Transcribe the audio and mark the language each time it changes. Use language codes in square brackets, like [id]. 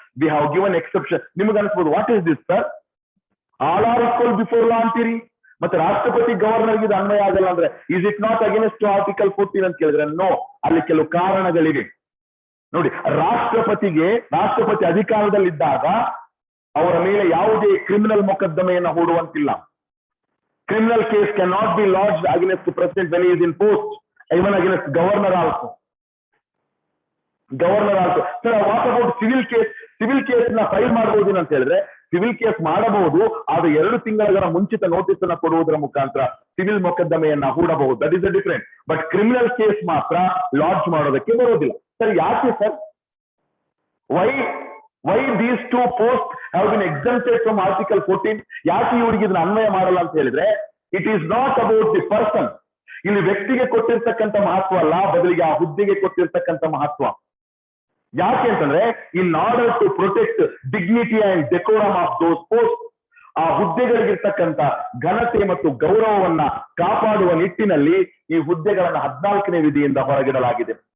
[en] We have given exception. [kn] ನಿಮಗೆ ಅನ್ಸ್ಬೋದು, [en] what is this sir, all are equal before law [kn] ಅಂತೀರಿ, ಮತ್ತೆ ರಾಷ್ಟ್ರಪತಿ ಗವರ್ನರ್ಗೆ ಇದು ಅನ್ವಯ ಆಗಲ್ಲ ಅಂದ್ರೆ [en] is it not against article 14 [kn] ಅಂತ ಕೇಳಿದ್ರೆ ನೋ, ಅಲ್ಲಿ ಕೆಲವು ಕಾರಣಗಳಿವೆ. ನೋಡಿ, ರಾಷ್ಟ್ರಪತಿ ಅಧಿಕಾರದಲ್ಲಿದ್ದಾಗ ಅವರ ಮೇಲೆ ಯಾವುದೇ criminal ಮೊಕದ್ದಮೆಯನ್ನು ಹೂಡುವಂತಿಲ್ಲ. [en] Criminal case can not be lodged against president when is in post, even against governor also. Sir, what about civil case? [kn] Civil case ನ ಫೈಲ್ ಮಾಡಬಹುದು ಅಂತ ಹೇಳಿದ್ರೆ, ಸಿವಿಲ್ ಕೇಸ್ ಮಾಡಬಹುದು, ಆದ್ರೆ 2 ತಿಂಗಳ ಮುಂಚಿತ ನೋಟಿಸ್ ಅನ್ನ ಕೊಡುವುದರ ಮುಖಾಂತರ civil ಮೊಕದ್ದಮೆಯನ್ನ ಹೂಡಬಹುದು. [en] That is different. [kn] But criminal case ಮಾತ್ರ ಲಾಡ್ಜ್ ಮಾಡೋದಕ್ಕೆ ಬರೋದಿಲ್ಲ. ಸರ್ ಯಾಕೆ sir? [en] Why these 2 posts have been exempted from article 14? [kn] ಯಾಕೆ ಇವರಿಗೆ ಇದನ್ನ ಅನ್ವಯ ಮಾಡಲ್ಲ ಅಂತ ಹೇಳಿದ್ರೆ, [en] It is not about the person. [kn] ಇಲ್ಲಿ ವ್ಯಕ್ತಿಗೆ ಕೊಟ್ಟಿರ್ತಕ್ಕಂಥ ಮಹತ್ವ ಅಲ್ಲ, ಬದಲಿಗೆ ಆ ಹುದ್ದೆಗೆ ಕೊಟ್ಟಿರ್ತಕ್ಕಂಥ ಮಹತ್ವ. ಯಾಕೆ ಅಂತಂದ್ರೆ, [en] in order to protect dignity and decorum of those post, [kn] ಆ ಹುದ್ದೆಗಳಿಗಿರ್ತಕ್ಕಂಥ ಘನತೆ ಮತ್ತು ಗೌರವವನ್ನ ಕಾಪಾಡುವ ನಿಟ್ಟಿನಲ್ಲಿ ಈ ಹುದ್ದೆಗಳನ್ನ 14ನೇ ವಿಧಿಯಿಂದ ಹೊರಗಿಡಲಾಗಿದೆ.